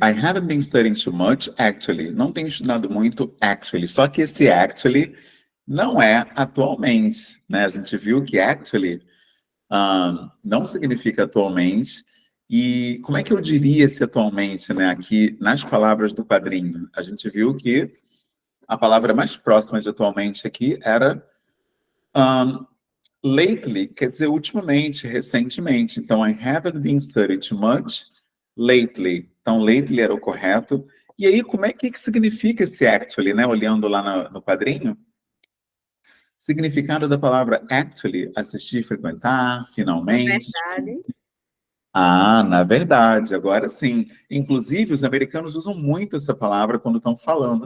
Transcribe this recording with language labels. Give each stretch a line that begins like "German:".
English: I haven't been studying too much, actually.
Portuguese: Não tenho estudado muito, actually. Só que esse actually não é atualmente, né? A gente viu que actually não significa atualmente. E como é que eu diria esse atualmente, né? Aqui, nas palavras do quadrinho, a gente viu que a palavra mais próxima de atualmente aqui era lately, quer dizer ultimamente, recentemente. Então,
English: I haven't been studying too much lately.
Portuguese: Então, lately era o correto. E aí, como é que significa esse actually, né? Olhando lá no quadrinho. Significado da palavra actually, assistir, frequentar, finalmente. Verdade. Na verdade, agora sim. Inclusive, os americanos usam muito essa palavra quando estão falando.